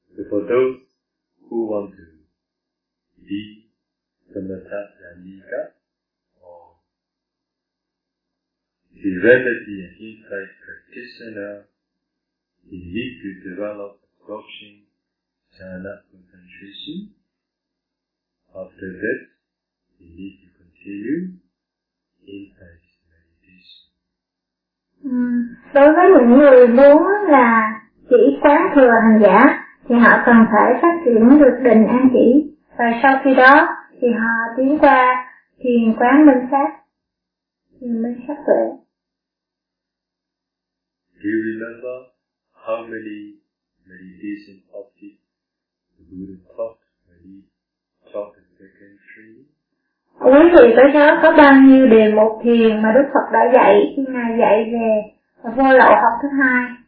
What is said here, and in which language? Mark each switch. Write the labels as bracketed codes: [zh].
[en] For those who want to be samatha dhammika or serenity and insight practitioner, they need to develop absorption, jhana concentration. After that, they need to continue insight meditation. [vi] Đối với những người muốn là chỉ quán thừa hành giả, thì họ cần phải phát triển được định an chỉ. Và sau khi đó, thì họ tiến qua thiền quán minh sát. Thiền minh sát tuệ. [en] Do you remember how many meditation objects the Buddha taught when he taught the second training? [vi] Quý vị có nhớ có bao nhiêu đề mục thiền mà Đức Phật đã dạy khi Ngài dạy về vô lậu học thứ hai?